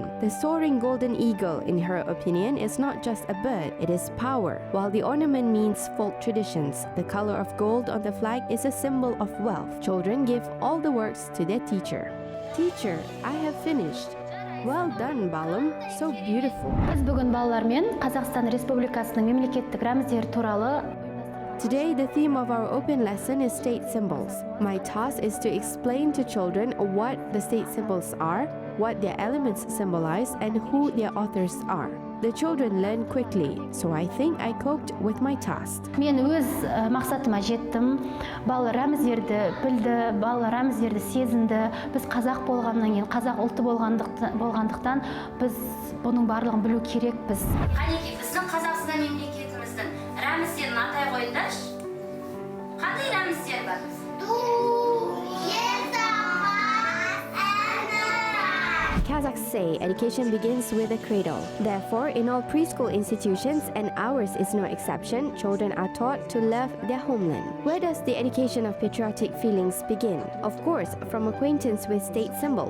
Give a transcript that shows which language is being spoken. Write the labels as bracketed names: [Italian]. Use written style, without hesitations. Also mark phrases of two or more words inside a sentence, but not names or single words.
[English] The soaring golden eagle, in her opinion, is not just a bird, it is power. While the ornament means folk traditions, the color of gold on the flag is a symbol of wealth. Children give all the works to their teacher. Teacher, I have finished. Well done, Balum. So beautiful. [Kazakh] Biz бүгін балалармен Қазақстан Республикасының мемлекеттік рәміздері туралы. [English] Today, the theme of our open lesson is state symbols. My task is to explain to children what the state symbols are, what their elements symbolize, and who their authors are. The children learn quickly, so I think I coped with my task. [Kazakh] Мен өз мақсатыма жеттім. Балалар рәміздерді білді, балалар рәміздерді сезінді. Біз қазақ болғаннан кейін, қазақ ұлты болғандықтан біз бұның барлығын білу керекпіз. Қанеки біздің Қазақстан мемлекетіміздің рәміздерін атай қойыңдаршы. Қандай рәміздер бар? [English] Kazakhs say education begins with a cradle. Therefore, in all preschool institutions, and ours is no exception, children are taught to love their homeland. Where does the education of patriotic feelings begin? Of course, from acquaintance with state symbols.